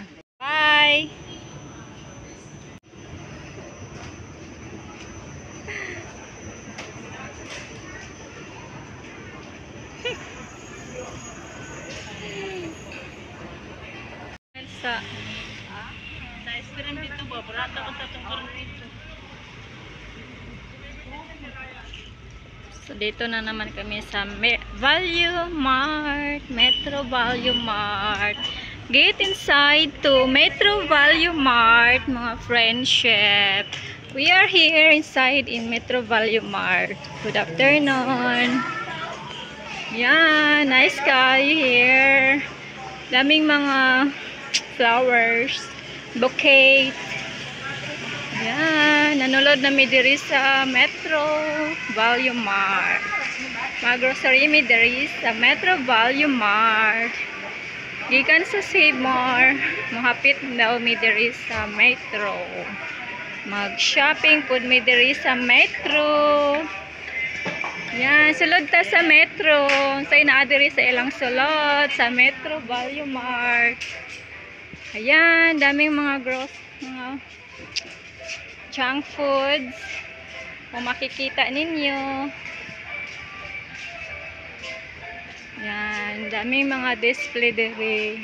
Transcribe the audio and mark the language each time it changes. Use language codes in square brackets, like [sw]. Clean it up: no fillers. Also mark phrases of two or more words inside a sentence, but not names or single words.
[en] Bye! Sa [tl] Esperan dito ba? [ceb] Barata ko tatong karon dito. [tl] So, dito na naman kami sa Value Mart, Metro Value Mart. [en] Get inside to Metro Value Mart, mga friendship. We are here inside in Metro Value Mart. Good afternoon. Yan, nice sky here. [tl] Daming mga flowers, bouquet. Yan, [ceb] nanulod na mi diri sa Metro Value Mart. Mag-grocery mi diri sa Metro Value Mart. Gikan sa Save More, mohapit daw mi diri sa Metro. Mag-shopping pud mi diri sa Metro. Yan, sulod ta sa Metro. Say naa diri sa ilang sulod sa Metro Value Mart. [tl] Ayan, daming mga mga [en] junk foods. [tl] Kung makikita ninyo. Yan, daming mga display diri.